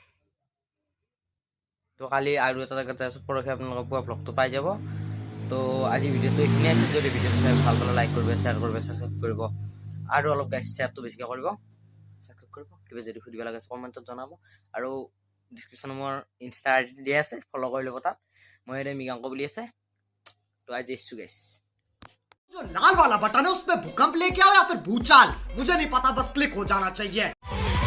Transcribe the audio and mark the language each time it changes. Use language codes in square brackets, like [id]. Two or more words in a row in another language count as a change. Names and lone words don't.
[as] তো কালি আৰু এটা জেগাত যাই আছোঁ পৰহি আপোনালোকৰ পুৱা ব্লগটো পাই যাব তো আজি ভিডিঅ'টো এইখিনিয়ে আছিল যদি ভিডিঅ'টো চাই ভাল পালে লাইক কৰিব শ্বেয়াৰ কৰিব ছাবস্ক্ৰাইব কৰিব আৰু অলপ গাইছ শ্বেয়াৰটো বেছিকৈ কৰিব ছাবস্ক্ৰাইব কৰিব কিবা যদি সুধিব লাগে কমেণ্টত জনাব আৰু ডিছক্ৰিপশ্যনত মোৰ ইনষ্টা আই ডি দিয়া আছে ফ'ল' কৰি ল'ব তাত মই এতিয়া মৃগাংক বুলি আছে তো আজি এসছো গাইছ [hi] जो लाल वाला बटन है उस पे भूकंप लेके आओ या फिर भूचाल मुझे नहीं पता बस क्लिक हो जाना चाहिए